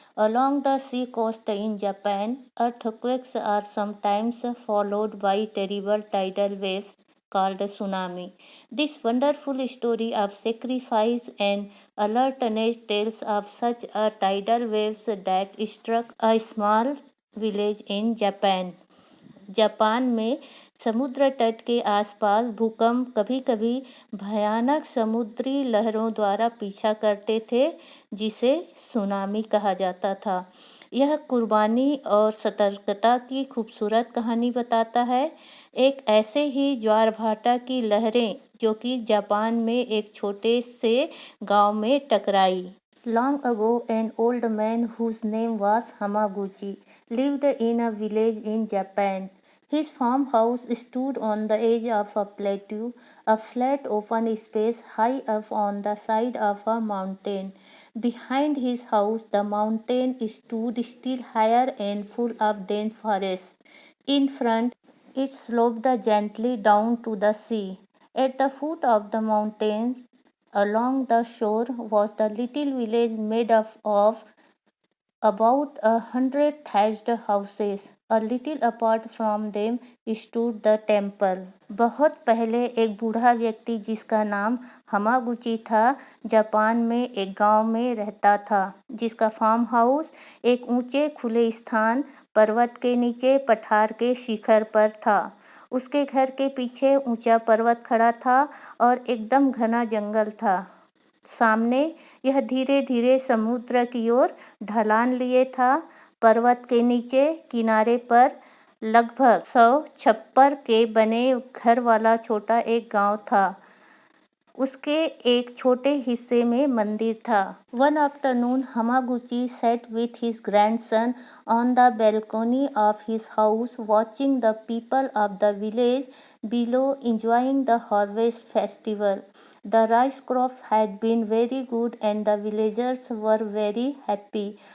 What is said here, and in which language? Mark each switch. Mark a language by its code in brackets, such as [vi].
[en] Along the sea coast in Japan, earthquakes are sometimes followed by terrible tidal waves called tsunami. This wonderful story of sacrifice and alertness tells of such a tidal waves that struck a small village in Japan. [hi] Japan में समुद्र तट के आसपास भूकंप कभी-कभी भयानक समुद्री लहरों द्वारा पीछा करते थे, जिसे सुनामी कहा जाता था। यह कुर्बानी और सतर्कता की खूबसूरत कहानी बताता है। एक ऐसे ही ज्वार-भाटा की लहरें जो कि जापान में एक छोटे से गांव में टकराई। [en] Long ago, an old man whose name was Hamaguchi lived in a village in Japan. His farmhouse stood on the edge of a plateau, a flat open space high up on the side of a mountain. Behind his house, the mountain stood still higher and full of dense forest. In front, it sloped gently down to the sea. At the foot of the mountain, along the shore, was the little village made up of about 100 thatched houses. A little apart from them stood the temple. [hi] बहुत पहले एक बूढ़ा व्यक्ति जिसका नाम हमागुची था, Japan में एक गांव में रहता था, जिसका फार्म हाउस एक ऊंचे खुले स्थान पर्वत के नीचे पठार के शिखर पर था। उसके घर के पीछे ऊंचा पर्वत खड़ा था और एकदम घना जंगल था। सामने यह धीरे धीरे समुद्र की ओर ढलान लिए था। पर्वत के नीचे किनारे पर लगभग 100 छप्पर के बने घर वाला छोटा एक गांव था। उसके एक छोटे हिस्से में मंदिर था। [en] One afternoon, Hamaguchi sat with his grandson on the balcony of his house, watching the people of the village below enjoying the harvest festival. The rice crops had been very good and the villagers were very happy.